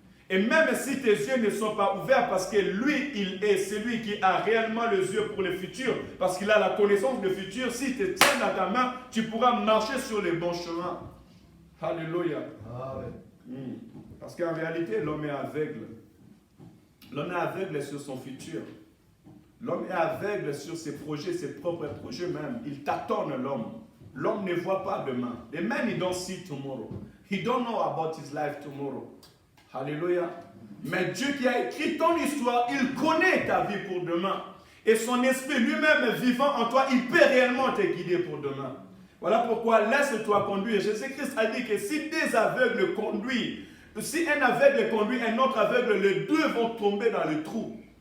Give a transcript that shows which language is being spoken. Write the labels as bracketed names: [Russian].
[French] Et même si tes yeux ne sont pas ouverts, parce que lui, il est celui qui a réellement les yeux pour le futur, parce qu'il a la connaissance du futur, s'il te tient dans ta main, tu pourras marcher sur les bons chemins. Alléluia. Amen. Parce qu'en réalité, l'homme est aveugle. L'homme est aveugle sur son futur. L'homme est aveugle sur ses projets, ses propres projets même. Il tâtonne l'homme. L'homme ne voit pas demain. [English] The man, he don't see tomorrow. He don't know about his life tomorrow. [French] Alléluia. Mais Dieu qui a écrit ton histoire, il connaît ta vie pour demain. Et son esprit lui-même vivant en toi, il peut réellement te guider pour demain. Voilà pourquoi laisse-toi conduire. Jésus-Christ a dit que si des aveugles conduisent, si un aveugle conduit un autre aveugle, les deux vont tomber dans le trou.